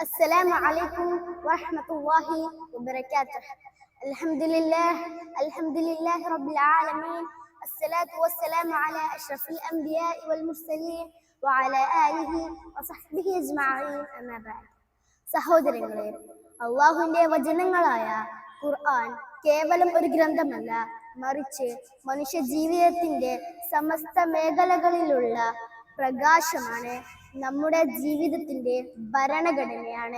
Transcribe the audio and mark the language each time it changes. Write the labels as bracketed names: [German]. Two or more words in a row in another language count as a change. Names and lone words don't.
[Arabic] السلام عليكم ورحمة الله وبركاته. الحمد لله رب العالمين. الصلاة والسلام على أشرف الأنبياء والمرسلين وعلى آله وصحبه أجمعين. أما بعد. [Malayalam] സഹോദരങ്ങളെ, അള്ളാഹുവിന്റെ വചനങ്ങളായ ഖുർആൻ കേവലം ഒരു ഗ്രന്ഥമല്ല, മറിച്ച് മനുഷ്യ ജീവിതത്തിന്റെ സമസ്ത മേഖലകളിലുള്ള പ്രകാശമാണ്, നമ്മുടെ ജീവിതത്തിന്റെ ഭരണഘടനയാണ്.